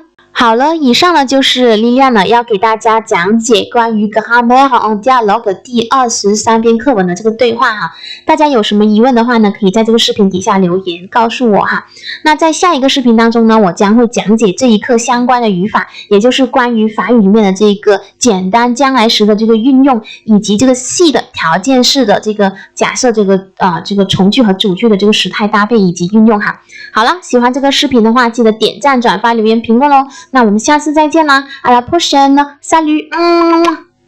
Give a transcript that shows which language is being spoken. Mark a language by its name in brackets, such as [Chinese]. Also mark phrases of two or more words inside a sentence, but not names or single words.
[Chinese] 好了，以上呢就是莉莉安呢要给大家讲解关于 Grammaire en dialogue 第23篇课文的这个对话哈。大家有什么疑问的话呢，可以在这个视频底下留言告诉我哈。那在下一个视频当中呢，我将会讲解这一课相关的语法，也就是关于法语里面的这个简单将来时的这个运用，以及这个细的条件式的这个假设这个从句和主句的这个时态搭配以及运用哈。好了，喜欢这个视频的话，记得点赞、转发、留言、评论哦。那我们下次再见啦！ [French] À la prochaine! Salut!